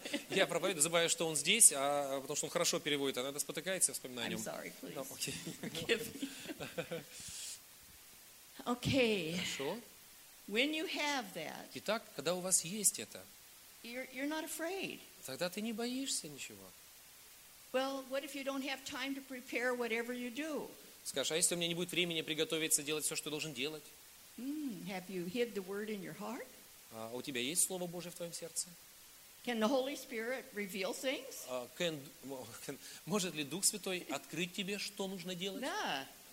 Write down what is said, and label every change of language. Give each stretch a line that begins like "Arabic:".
Russian: Я проповедую, забываю, что он здесь, а потому что он хорошо переводит, она спотыкается, вспоминаю о нем.
English: I'm sorry, please. No, okay. Okay.
Russian: Хорошо.
English: When you have that.
Russian: Итак, когда у вас есть это.
English: You're not afraid.
Russian: Тогда ты не боишься ничего.
English: Well, what if you don't have time to prepare whatever you do?
Russian: Скажешь, а если у меня не будет времени приготовиться, делать все, что я должен делать? А у тебя есть Слово Божие в твоем сердце?
English: Can the Holy Spirit reveal things?
Russian: Может ли Дух Святой открыть тебе, что нужно делать? Да.